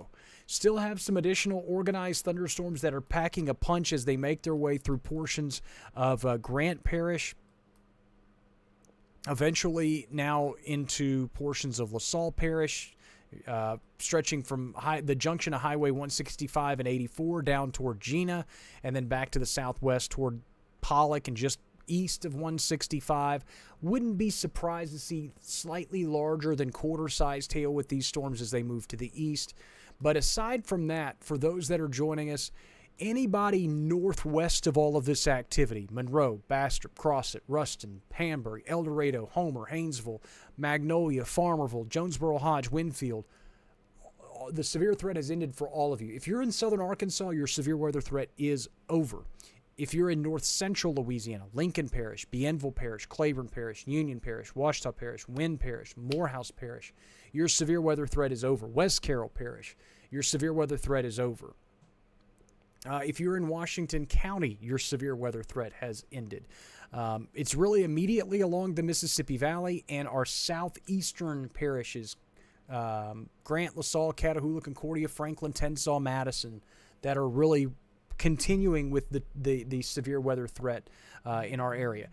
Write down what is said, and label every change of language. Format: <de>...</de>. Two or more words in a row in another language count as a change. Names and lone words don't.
<en>Still have some additional organized thunderstorms that are packing a punch as they make their way through portions of Grant Parish, eventually now into portions of LaSalle Parish, stretching from the junction of Highway 165 and 84 down toward Gina, and then back to the southwest toward Pollock and just east of 165. Wouldn't be surprised to see slightly larger than quarter-sized hail with these storms as they move to the east. But aside from that, for those that are joining us, anybody northwest of all of this activity, Monroe, Bastrop, Crossett, Ruston, Hanbury, El Dorado, Homer, Haynesville, Magnolia, Farmerville, Jonesboro Hodge, Winfield, the severe threat has ended for all of you. If you're in southern Arkansas, your severe weather threat is over. If you're in north central Louisiana, Lincoln Parish, Bienville Parish, Claiborne Parish, Union Parish, Ouachita Parish, Wynn Parish, Morehouse Parish, your severe weather threat is over. West Carroll Parish, your severe weather threat is over. If you're in Washington County, your severe weather threat has ended. It's really immediately along the Mississippi Valley and our southeastern parishes, Grant, LaSalle, Catahoula, Concordia, Franklin, Tensas, Madison, that are really continuing with the severe weather threat in our area.</en>